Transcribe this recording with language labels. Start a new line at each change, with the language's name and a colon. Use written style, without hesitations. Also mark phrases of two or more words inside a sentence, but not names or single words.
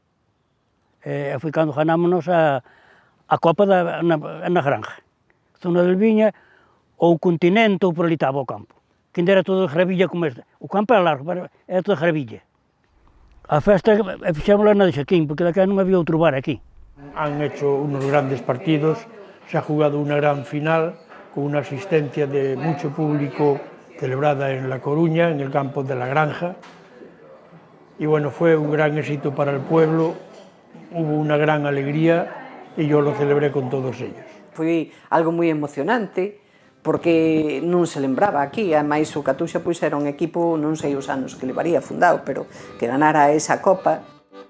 Galician: E foi cando ganamos a Copa na Granja. Zona del Viña, ou Continente, ou por ali estaba o campo. Que ainda era todo de gravilla como este. O campo era largo, era todo de gravilla. A festa fixémola na de Xaquín, porque daquela non había outro bar aquí.
Spanish: Han hecho unos grandes partidos, se ha jugado una gran final con una asistencia de mucho público celebrada en La Coruña, en el campo de la Granja. Y bueno, fue un gran éxito para el pueblo, hubo una gran alegría y yo lo celebré con todos ellos.
Galician: Foi algo moi emocionante, porque non se lembraba aquí, ademais o Catuxa pois era un equipo, non sei os anos que levaría fundado, pero que ganara esa copa.